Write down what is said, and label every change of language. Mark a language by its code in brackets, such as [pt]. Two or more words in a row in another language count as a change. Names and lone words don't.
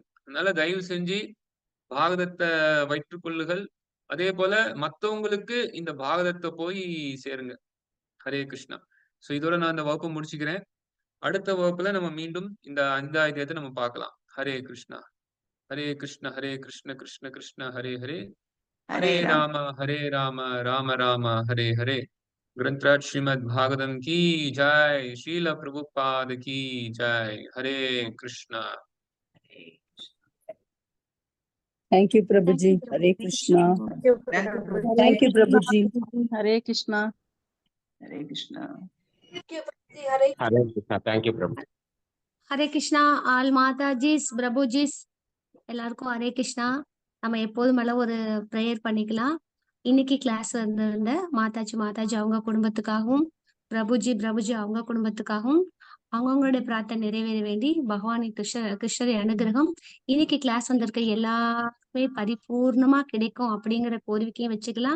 [ta] அதனால தயவு செஞ்சு பாகவதத்தை வைற்றுக் கொள்ளுகள். அதே போல மத்தவங்களுக்கு இந்த பாகவதத்தை போய் சேருங்க. ஹரே கிருஷ்ணா. சோ இதோட நான் இந்த வகுப்பை முடிச்சுக்கிறேன். அடுத்த வகுப்புல நம்ம மீண்டும் இந்த 5 அத்தியாயத்தை நம்ம பார்க்கலாம். [sa] हरे कृष्णा हरे कृष्ण हरे कृष्ण कृष्ण कृष्ण हरे हरे हरे राम राम राम हरे हरे. [hi] ग्रंथराज श्रीमद् भागवतम की जय, शील प्रभुपाद की जय. हरे कृष्णा. [en] Thank you, Prabhuji. Hare Krishna. Thank you, Prabhuji. Hare Krishna. Hare Krishna. Hare Krishna. Thank you, Prabhu. [ta] ஹரே கிருஷ்ணா. ஆல் மாதாஜிஸ் பிரபுஜிஸ் எல்லாருக்கும் ஹரே கிருஷ்ணா. நம்ம எப்போதும் மேல ஒரு ப்ரேயர் பண்ணிக்கலாம். இன்னைக்கு கிளாஸ் வந்திருந்த மாதாஜி அவங்க குடும்பத்துக்காகவும், பிரபுஜி அவங்க குடும்பத்துக்காகவும் அவங்கவுங்களுடைய பிரார்த்தனை நிறைவேற வேண்டி பகவானின் கிருஷ்ணரை அனுகிரகம் இன்னைக்கு கிளாஸ் வந்திருக்க எல்லாருமே பரிபூர்ணமா கிடைக்கும் அப்படிங்கிற கோரிக்கையும் வச்சுக்கலாம்.